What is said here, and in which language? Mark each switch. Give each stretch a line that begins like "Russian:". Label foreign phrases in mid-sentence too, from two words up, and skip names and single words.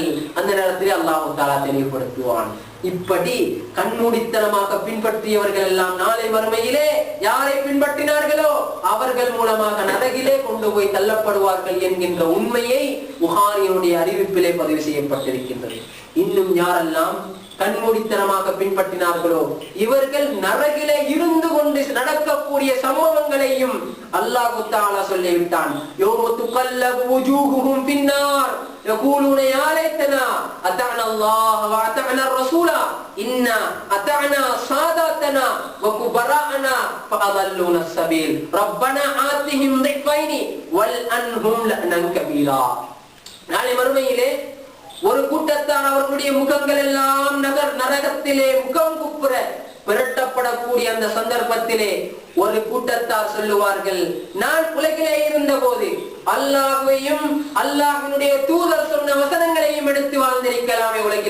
Tamil: அந்த நேரத்திலே அல்லாஹ் தஆலா தெளிவுபடுத்துவான். இப்படி கண்மூடித்தனமாக பின்பற்றியவர்கள் எல்லாம் நாளை மறுமையிலே யாரை பின்பற்றினார்களோ அவர்கள் மூலமாக நரகிலே கொண்டு போய் தள்ளப்படுவார்கள் என்கின்ற உண்மையை புகாரியினுடைய அறிவிப்பிலே பதிவு செய்யப்பட்டிருக்கின்றது. இன்னும் யாரெல்லாம் கண்மூடித்தனமாக பின்பற்றினார்களோ இவர்கள் நரகிலே இருந்து கொண்டு நடக்கக்கூடிய சம்பவங்களையும் அல்லாஹ் தஆலா சொல்லிவிட்டான்.
Arabic: يوم تقلب وجوههم في النار يقولون يا ليتنا أطعنا الله وأطعنا الرسول إنا أطعنا ساداتنا وكبراءنا فأضلونا السبيل ربنا آتهم ضعفين والأنهم لعنا كبيرا.
Tamil: நாளை மறுமையிலே ஒரு கூட்டத்தார் அவர்களுடைய முகங்கள் எல்லாம் நரகத்திலே முகம் குப்புற விரட்டப்படக்கூடிய அந்த சந்தர்ப்பத்திலே ஒரு கூட்டத்தார் சொல்லுவார்கள், நான் உலகிலே இருந்த போது அல்லாஹ்வையும் அல்லாஹ்வினுடைய தூதர் சொன்ன வசனங்களையும் எடுத்து வாழ்ந்திருக்கலாமே.